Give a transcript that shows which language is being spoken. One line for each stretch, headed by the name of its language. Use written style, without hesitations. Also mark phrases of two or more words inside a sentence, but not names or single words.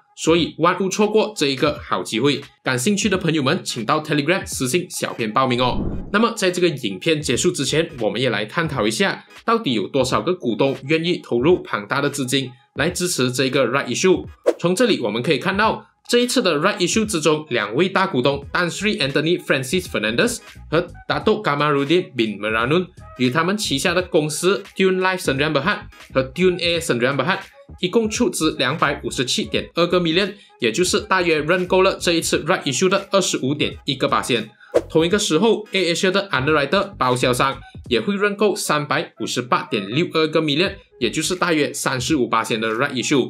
Chinese: 所以万勿错过这一个好机会，感兴趣的朋友们请到 Telegram 私信小编报名哦。那么在这个影片结束之前，我们也来探讨一下到底有多少个股东愿意投入庞大的资金来支持这个
English: Right Issue。
Chinese: 从这里我们可以看到，这一次的
English: Right Issue
Chinese: 之中，2位大股东 Tan Sri Anthony Francis Fernandez 和 Datuk Kamaruddin bin Meranun 与他们旗下的公司 Tune Life Sdn Bhd 和 Tune Air Sdn Bhd 一共出资 257.2个 million， 也就是大约认购了这一次 Right Issue 的 25.1%。同一个时候 AirAsia 的 Underwriter 包销商也会认购 358.62个 million， 也就是大约 35% 的
English: Right Issue。